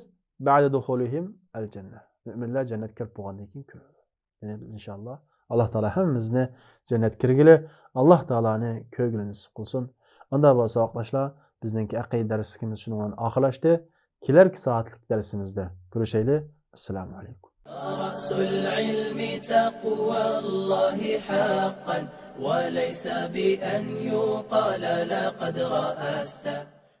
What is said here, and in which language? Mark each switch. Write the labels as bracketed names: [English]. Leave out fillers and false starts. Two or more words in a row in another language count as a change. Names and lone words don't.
[Arabic] بعد دخولهم الجنة. [Uzbek] Mu'minlar jannatga kirib bo'lgandan keyin ko'radi. Ya'ni biz inshaalloh Alloh taolo hammamizni jannatga kirgili, Alloh taoloni ko'rgili nasib qilsin. Unda bo'lsa vaqtlar bizningki aqida darsimiz shuni bilan oxirlashdi. Kelarki soatlik darsimizda ko'rishaylik. Assalomu alaykum. [Arabic] رأس العلم تقوى الله حقا وليس بأن يقال لقد رأست